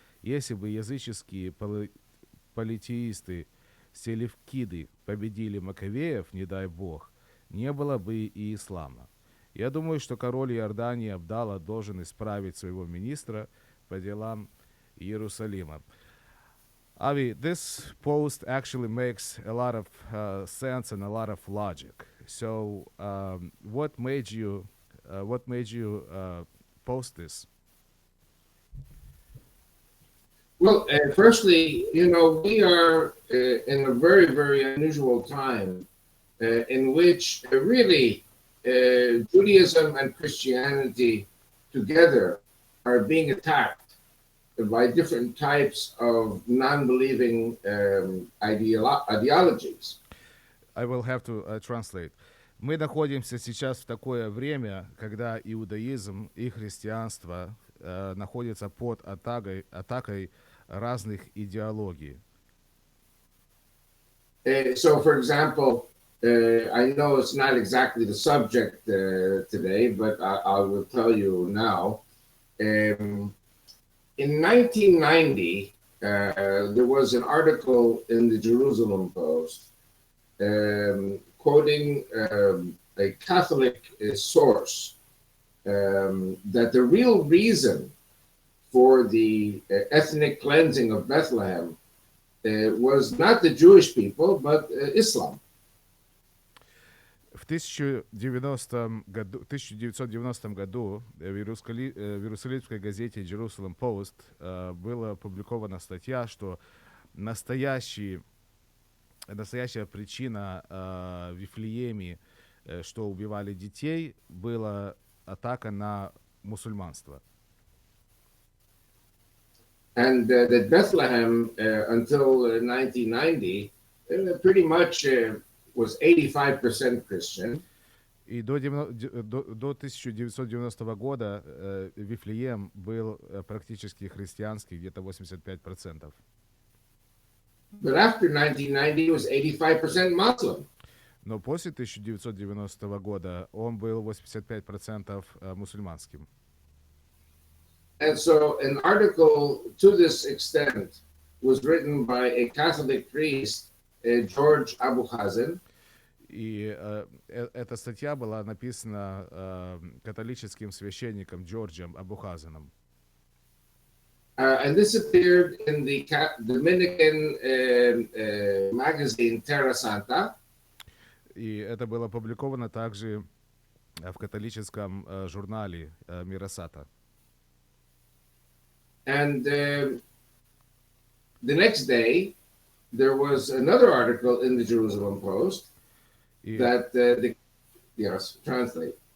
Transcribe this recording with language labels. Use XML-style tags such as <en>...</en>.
<ru>Если бы языческие политеисты, селевкиды победили Маковеев, не дай Бог, не было бы и ислама. Я думаю, что король Иордании Абдалла должен исправить своего министра по делам Иерусалима.</ru> <en>Avi, this post actually makes a lot of sense and a lot of logic. So, what made you post this? Well, firstly, we are in a very, very unusual time in which really Judaism and Christianity together are being attacked by different types of non-believing ideologies. I will have to translate.</en> <ru>Мы находимся сейчас в такое время, когда иудаизм и христианство находятся под атакой разных идеологий.</ru> <en>So, for example, I know it's not exactly the subject today, but I will tell you now. In 1990, there was an article in the Jerusalem Post quoting a Catholic source that the real reason for the ethnic cleansing of Bethlehem was not the Jewish people, but Islam.</en> <ru>В 1990 году в иерусалимской газете Jerusalem Post была опубликована статья, что настоящая причина в Вифлееме, что убивали детей, была атака на мусульманство.</ru> <en>And that Bethlehem, until 1990, pretty much was 85% Christian.</en> <ru>И до 1990 года Вифлеем был практически христианский, где-то 85%.</ru> <en>But after 1990, it was 85% Muslim.</en> <ru>Но после 1990 года он был 85% мусульманским.</ru> <en>And so an article to this extent was written by a Catholic priest, George Abuhazen.</en> <ru>И эта статья была написана католическим священником Джорджем Абухазеном.</ru> <en>And this appeared in the Dominican magazine Terra Santa.</en> <ru>И это было опубликовано также в католическом журнале Миросата.</ru> <en>And the next day, there was another article in the Jerusalem Post that yes, translate.</en>